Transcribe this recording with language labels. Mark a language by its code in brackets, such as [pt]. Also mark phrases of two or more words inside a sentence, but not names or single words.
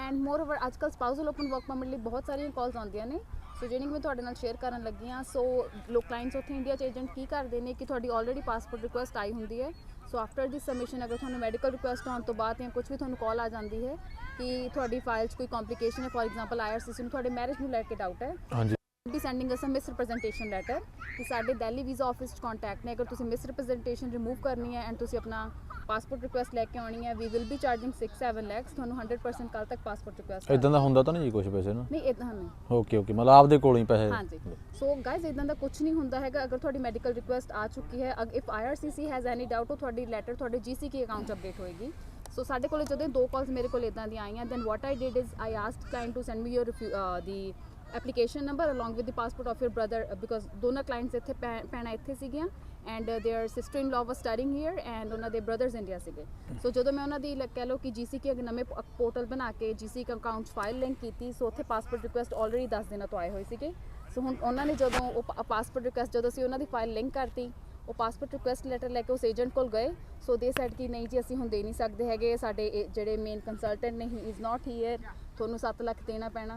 [en] and moreover [pa] ਅੱਜ ਕੱਲ੍ਹ [en] spousal open work permit [pa] ਲਈ ਬਹੁਤ ਸਾਰੀਆਂ ਕਾਲਸ ਆਉਂਦੀਆਂ ਨੇ, ਸੋ ਜਿਹੜੀ ਮੈਂ ਤੁਹਾਡੇ ਨਾਲ ਸ਼ੇਅਰ ਕਰਨ ਲੱਗੀ ਹਾਂ। ਸੋ ਲੋਕ ਕਲਾਇੰਟਸ ਉੱਥੇ ਇੰਡੀਆ 'ਚ ਏਜੰਟ ਕੀ ਕਰਦੇ ਨੇ ਕਿ ਤੁਹਾਡੀ [en] already passport request [pa] ਆਈ ਹੁੰਦੀ ਹੈ। [en] so after the submission [pa] ਅਗਰ ਤੁਹਾਨੂੰ [en] medical request [pa] ਆਉਣ ਤੋਂ ਬਾਅਦ ਜਾਂ ਕੁਝ ਵੀ ਤੁਹਾਨੂੰ ਕਾਲ ਆ ਜਾਂਦੀ ਹੈ ਕਿ ਤੁਹਾਡੀ ਫਾਈਲ 'ਚ ਕੋਈ ਕੰਪਲਿਕੇਸ਼ਨ ਹੈ, [en] for example IRCC [pa] ਨੂੰ ਤੁਹਾਡੇ ਮੈਰਿਜ ਨੂੰ ਲੈ ਕੇ ਡਾਊਟ ਹੈ, ਹਾਂਜੀ [en] be sending us a misrepresentation letter [pa] ਕਿ ਸਾਡੇ ਦਿੱਲੀ [en] visa office [pa] 'ਚ ਕੰਟੈਕਟ ਨੇ। ਅਗਰ ਤੁਸੀਂ [en] misrepresentation remove [pa] ਕਰਨੀ ਹੈ ਐਂਡ ਤੁਸੀਂ ਆਪਣਾ [en] passport request [pa] ਲੈ ਕੇ ਆਉਣੀ ਹੈ, [en] we will be charging [pa] 6-7 lakhs ਤੁਹਾਨੂੰ 100% ਕੱਲ ਤੱਕ [en] passport request. [pa] ਇਦਾਂ ਦਾ ਹੁੰਦਾ ਤਾਂ ਨਹੀਂ ਜੀ ਕੁਝ ਪੈਸੇ ਨਾ? ਨਹੀਂ ਇਦਾਂ ਨਹੀਂ। ਓਕੇ ਮਤਲਬ ਆਪਦੇ ਕੋਲੋਂ ਹੀ ਪੈਸੇ। ਹਾਂਜੀ [en] so guys [pa] ਇਦਾਂ ਦਾ ਕੁਝ ਨਹੀਂ ਹੁੰਦਾ ਹੈਗਾ। ਅਗਰ ਤੁਹਾਡੀ [en] medical request [pa] ਆ ਚੁੱਕੀ ਹੈ, [en] if IRCC has any doubt, [pa] ਉਹ ਤੁਹਾਡੀ ਲੈਟਰ ਤੁਹਾਡੇ GCK ਅਕਾਊਂਟ 'ਚ ਅਪਡੇਟ ਹੋਏਗੀ। ਸੋ ਸਾਡੇ ਕੋਲ ਜਦੋਂ 2 ਕਾਲਸ ਮੇਰੇ ਕੋਲ ਇਦਾਂ ਦੀਆਂ ਆਈਆਂ, [en] then what I did is I asked client to send me your the application number along with the passport of your brother, because [pa] ਦੋਨਾਂ clients ਇੱਥੇ ਪੈਣਾ ਇੱਥੇ ਸੀਗੀਆਂ [en] and their sister in law was studying here and [pa] ਉਹਨਾਂ ਦੇ brothers India ਸੀਗੇ। ਸੋ ਜਦੋਂ ਮੈਂ ਉਹਨਾਂ ਦੀ ਕਹਿ ਲਓ ਕਿ GCK ਨਵੇਂ ਪੋਰਟਲ ਬਣਾ ਕੇ GCK ਅਕਾਊਂਟ 'ਚ [en] file link [pa] ਕੀਤੀ, ਸੋ ਉੱਥੇ [en] passport request already [pa] 10 ਦਿਨਾਂ ਤੋਂ ਆਏ ਹੋਏ ਸੀਗੇ। ਸੋ ਹੁਣ ਉਹਨਾਂ ਨੇ ਜਦੋਂ ਉਹ [en] passport request [pa] ਜਦੋਂ ਅਸੀਂ ਉਹਨਾਂ ਦੀ [en] file link [pa] ਕਰਤੀ, ਉਹ [en] passport request letter [pa] ਲੈ ਕੇ ਉਸ ਏਜੰਟ ਕੋਲ ਗਏ। [en] so they said [pa] ਕਿ ਨਹੀਂ ਜੀ ਅਸੀਂ ਹੁਣ ਦੇ ਨਹੀਂ ਸਕਦੇ ਹੈਗੇ, ਸਾਡੇ ਜਿਹੜੇ [en] main consultant [pa] ਨੇ [en] he is not here, [pa] ਤੁਹਾਨੂੰ 7 ਲੱਖ ਦੇਣਾ ਪੈਣਾ।